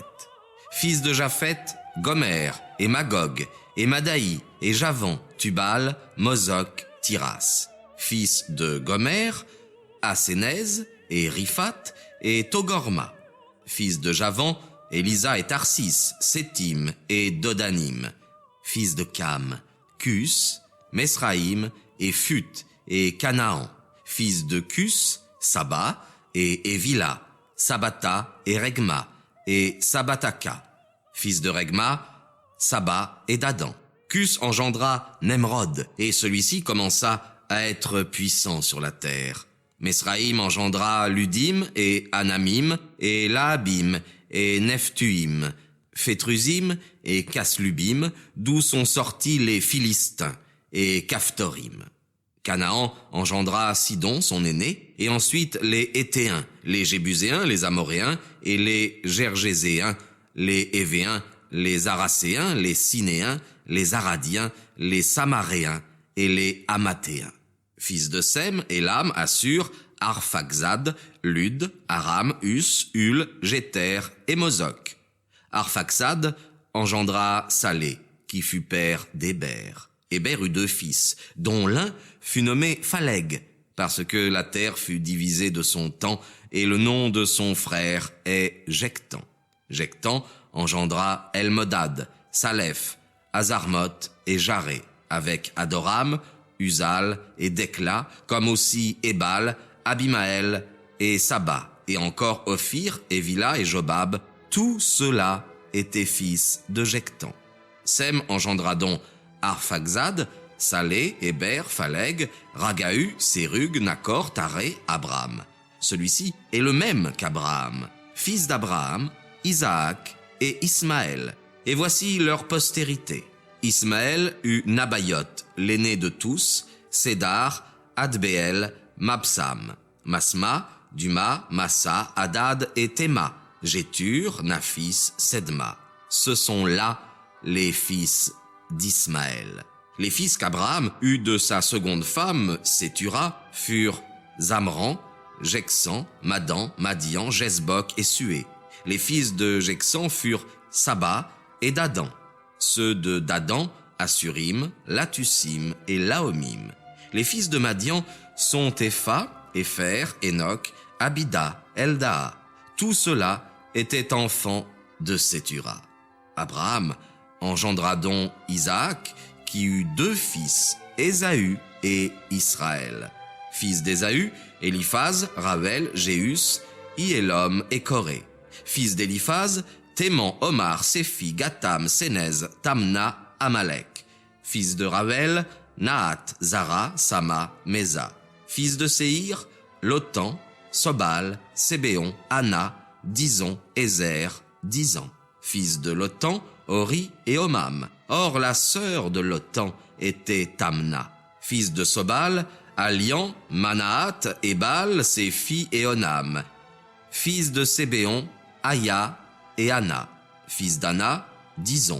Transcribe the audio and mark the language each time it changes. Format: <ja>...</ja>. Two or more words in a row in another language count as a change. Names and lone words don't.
<fr>Fils de Japheth, Gomer et Magog et Madaï et Javan, Tubal, Mozoc, Tiras. Fils de Gomer, Asénèse et Riphath et Togorma. Fils de Javan, Élisa et Tarsis, Sétim et Dodanim. Fils de Cam, Cus, Mesraïm et Phut et Canaan. Fils de Cus, Saba et Évila, Sabata et Regma et Sabataka. Fils de Regma, Saba et Dadan. Cus engendra Nemrod et celui-ci commença à être puissant sur la terre. Mesraïm engendra Ludim et Anamim et Laabim et Nephtuim, Phétrusim et Caslubim, d'où sont sortis les Philistins, et Caphtorim. Canaan engendra Sidon, son aîné, et ensuite les Héthéens, les Jébuséens, les Amoréens, et les Gergéséens, les Évéens, les Aracéens, les Sinéens, les Aradiens, les Samaréens, et les Amathéens. Fils de Sem, Élam, Assur, Arphaxad, Lud, Aram, Us, Hul, Jéter et Mozoc. Arphaxad engendra Salé, qui fut père d'Héber. Héber eut 2 fils, dont l'un fut nommé Phaleg, parce que la terre fut divisée de son temps, et le nom de son frère est Jectan. Jectan engendra Elmodad, Salef, Azarmoth et Jaré, avec Adoram, Uzal et Dekla, comme aussi Ébal, Abimaël et Saba, et encore Ophir, Évila et Jobab. Tous ceux-là étaient fils de Jectan. Sem engendra donc Arphaxad, Salé, Héber, Phaleg, Ragahu, Sérug, Nakor, Taré, Abram. Celui-ci est le même qu'Abraham, fils d'Abraham, Isaac et Ismaël. Et voici leur postérité. Ismaël eut Nabayoth, l'aîné de tous, Sédar, Adbéel, Mabsam, Masma, Duma, Massa, Hadad et Théma, Jétur, Naphis, Sedma. Ce sont là les fils d'Ismaël. Les fils qu'Abraham eut de sa seconde femme, Sétura, furent Zamran, Jeksan, Madan, Madian, Jezbok et Sué. Les fils de Jeksan furent Saba et Dadan. Ceux de Dadan, Assurim, Latussim et Laomim. Les fils de Madian sont Épha, Épher, Enoch, Abida, Eldaa. Tout cela étaient enfants de Sétura. Abraham engendra donc Isaac, qui eut 2 fils, Ésaü et Israël. Fils d'Ésaü, Éliphaz, Ravel, Jéus, Iélom et Coré. Fils d'Éliphaz, Théman, Omar, Séphi, Gatam, Sénèz, Tamna, Amalek. Fils de Ravel, Nahat, Zara, Sama, Méza. Fils de Séhir, Lotan, Sobal, Sébéon, Anna, Dizon, Ézer, Dizan. Fils de Lotan, Ori et Omam. Or la sœur de Lotan était Tamna. Fils de Sobal, Alian, Manahat, Ebal, Séphi et Onam. Fils de Sébéon, Aya et Anna. Fils d'Anna, Dizon.</fr>